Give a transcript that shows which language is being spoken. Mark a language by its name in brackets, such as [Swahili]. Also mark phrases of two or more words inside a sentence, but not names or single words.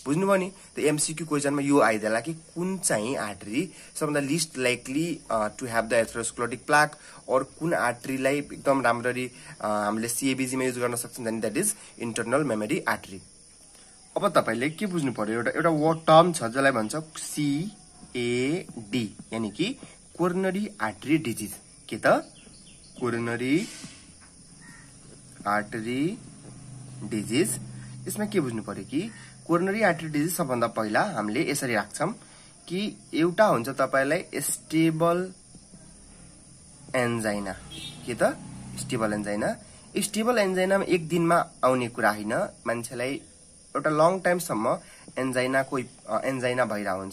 [Nepali] बुझ्नुभयो नि त एमसीक्यू क्वेशनमा यो आइदेला कि कुन चाहिँ आर्टरी सबभन्दा [English] least likely to have the atherosclerotic plaque [Nepali] और कुन आर्टरीलाई एकदम राम्ररी हामीले सीएबीजी मा युज गर्न सक्छौं भने [English] that is internal memory artery. [Nepali] अब तपाईले के बुझ्नु पर्यो एउटा [English] word term [Nepali] छ जसलाई भन्छ सीएडी [Hindi] यानी कि [English] coronary artery disease [Nepali] के त [English] coronary artery disease. [Nepali] यसमा के बुझ्नु पर्यो कि [English] coronary artery disease [Nepali] सबभन्दा पहिला हामीले यसरी राख्छौं कि एउटा हुन्छ तपाईलाई [English] stable angina [Nepali] के त [English] stable angina. stable anginaमा [Nepali] एक दिनमा आउने कुरा हैन, मान्छेलाई एउटा [English] long time [Nepali] सम्म एन्जाइना भइरा हुन्छ।